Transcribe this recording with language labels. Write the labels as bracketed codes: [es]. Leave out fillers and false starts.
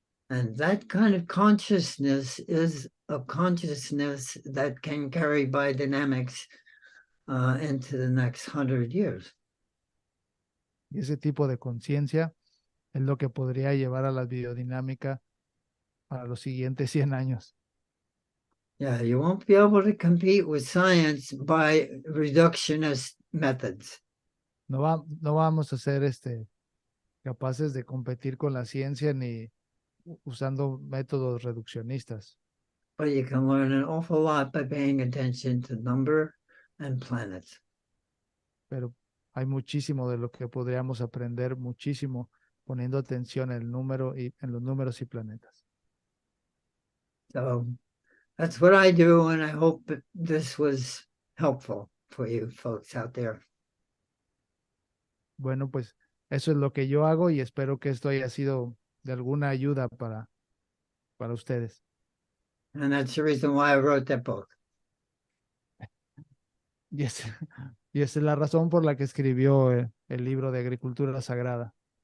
[en] And that kind of consciousness is a consciousness that can carry biodynamics into the next 100 years. [es] Y ese tipo de conciencia es lo que podría llevar a la biodinámica para los siguientes 100 años. [en] Yeah, you won't be able to compete with science by reductionist methods. [es] No vamos a ser capaces de competir con la ciencia ni usando métodos reduccionistas, [en] But you can learn an awful lot by paying attention to number and planets. [es] pero hay muchísimo de lo que podríamos aprender, muchísimo, poniendo atención en los números y planetas. [en] So that's what I do, and I hope that this was helpful for you folks out there. [es] Bueno, pues eso es lo que yo hago y espero que esto haya sido de alguna ayuda para ustedes. [en] And that's the reason why I wrote that book. [es] Y, es, y esa es la razón por la que escribió el libro de Agricultura Sagrada.